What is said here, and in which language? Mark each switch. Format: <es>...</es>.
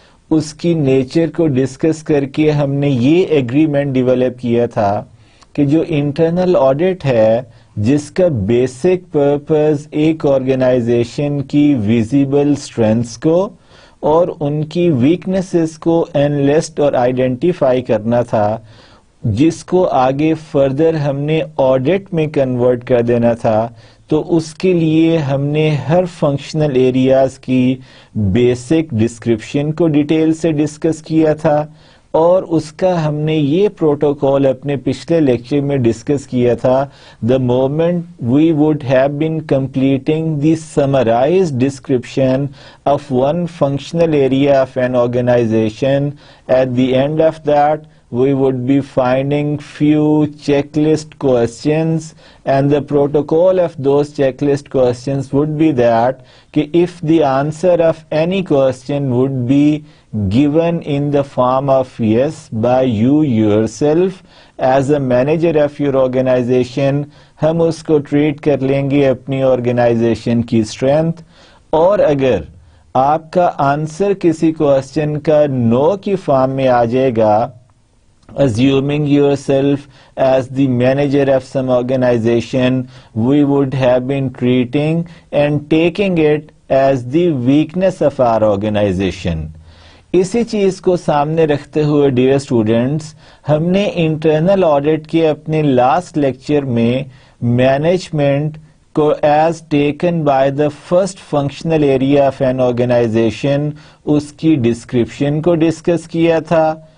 <ur>اس کی نیچر کو ڈسکس کر کے ہم نے یہ ایگریمنٹ ڈیولپ کیا تھا کہ جو انٹرنل آڈٹ ہے جس کا بیسک پرپز ایک آرگنائزیشن کی ویزیبل اسٹرینتھس کو اور ان کی ویکنیسز کو انلسٹ اور آئیڈینٹیفائی کرنا تھا، جس کو آگے فردر ہم نے آڈٹ میں کنورٹ کر دینا تھا. تو اس کے لیے ہم نے ہر فنکشنل ایریاز کی بیسک ڈسکرپشن کو ڈیٹیل سے ڈسکس کیا تھا، اور اس کا ہم نے یہ پروٹوکول اپنے پچھلے لیکچر میں ڈسکس کیا تھا.</ur> <en>The moment we would have been completing the summarised description of one functional area of an organisation, at the end of that we would be finding few checklist questions, and the protocol of those checklist questions would be that if the answer of any question would be given in the form of yes by you yourself as a manager of your organization, ہم اس کو treat کر لیں گے اپنی organisation کی strength. اور اگر آپ کا آنسر کسی کوشچن کا نو کی فارم میں آ جائے گا، assuming yourself as the manager of some organization, we would have been treating and taking it as the weakness of our organization.</en> <ur>اسی چیز کو سامنے رکھتے ہوئے ڈیئر اسٹوڈنٹس ہم نے انٹرنل آڈٹ کے اپنے لاسٹ لیکچر میں مینجمنٹ کو as taken by the first functional area of N organization اس کی ڈسکرپشن کو ڈسکس کیا تھا.</ur>